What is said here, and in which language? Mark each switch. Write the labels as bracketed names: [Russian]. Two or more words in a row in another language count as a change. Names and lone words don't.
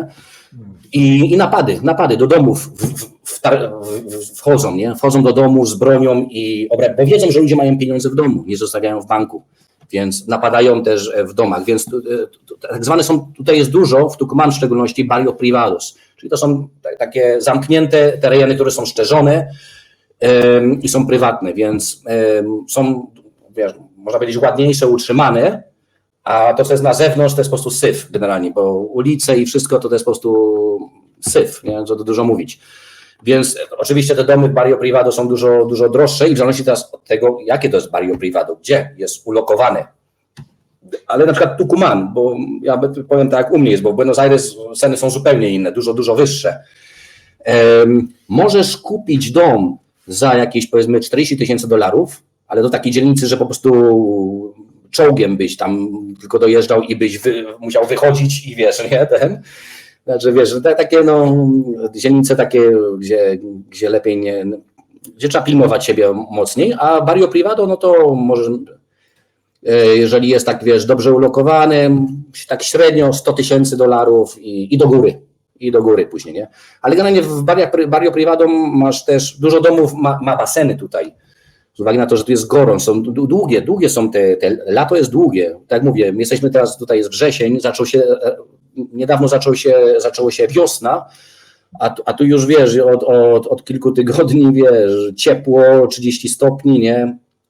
[Polish] I napady do domów wchodzą, nie? Wchodzą do domu z bronią i bo wiedzą, że ludzie mają pieniądze w domu, nie zostawiają w banku, więc napadają też w domach, więc tak zwane są, tutaj jest dużo, w Tucumán w szczególności [Spanish] barrio privados, [Polish] czyli to są takie zamknięte tereny, które są szczerzone i są prywatne, więc są, wiesz, można powiedzieć, ładniejsze, utrzymane, a to, co jest na zewnątrz, to jest po prostu syf generalnie, bo ulice i wszystko to jest po prostu syf, nie? Co tu dużo mówić. Więc oczywiście te domy [Spanish] barrio privado [Polish] są dużo droższe i w zależności teraz od tego, jakie to jest [Spanish] barrio privado, [Polish] gdzie jest ulokowane. ale na przykład Tucumán, bo ja powiem tak jak u mnie jest, bo w Buenos Aires ceny są zupełnie inne, dużo wyższe. Możesz kupić dom za jakieś powiedzmy $40,000, ale do takiej dzielnicy, że po prostu czołgiem byś tam tylko dojeżdżał i byś musiał wychodzić i wiesz, nie, znaczy wiesz, takie dzielnice takie, gdzie lepiej nie, gdzie trzeba pilnować siebie mocniej, a [Spanish] barrio privado, [Polish] no to może, jeżeli jest tak, wiesz, dobrze ulokowany, tak średnio $100,000 i do góry później, nie? Ale generalnie w [Spanish] barrio privado [Polish] masz też, dużo domów ma baseny tutaj, z uwagi na to, że tu jest gorąco, są długie są te lato jest długie, tak jak mówię, my jesteśmy teraz, tutaj jest wrzesień, niedawno zaczęło się wiosna, a tu już wiesz, od kilku tygodni wiesz, ciepło, 30 stopni, nie?